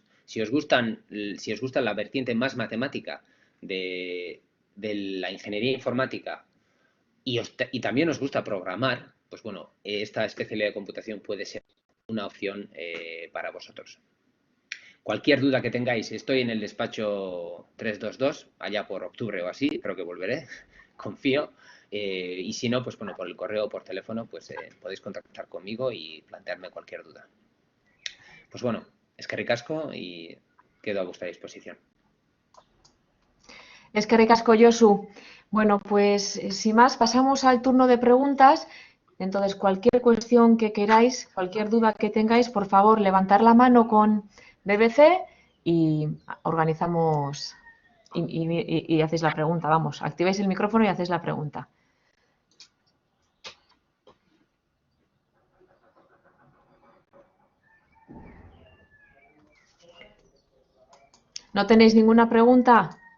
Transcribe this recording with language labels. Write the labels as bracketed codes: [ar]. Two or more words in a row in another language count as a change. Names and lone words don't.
[es] Si os gusta la vertiente más matemática de la ingeniería informática y también os gusta programar, pues bueno, esta especialidad de computación puede ser una opción para vosotros. Cualquier duda que tengáis, estoy en el despacho 322, allá por octubre o así, creo que volveré, confío. Y si no, pues bueno, por el correo o por teléfono, pues podéis contactar conmigo y plantearme cualquier duda. Pues bueno, [eu] eskerrik asko [es] y quedo a vuestra disposición. [eu] Eskerrik asko, Josu. [es] Bueno, pues sin más, pasamos al turno de preguntas. Entonces, cualquier cuestión que queráis, cualquier duda que tengáis, por favor, levantar la mano con BBC y organizamos y hacéis la pregunta. Vamos, activáis el micrófono y hacéis la pregunta. ¿No tenéis ninguna pregunta?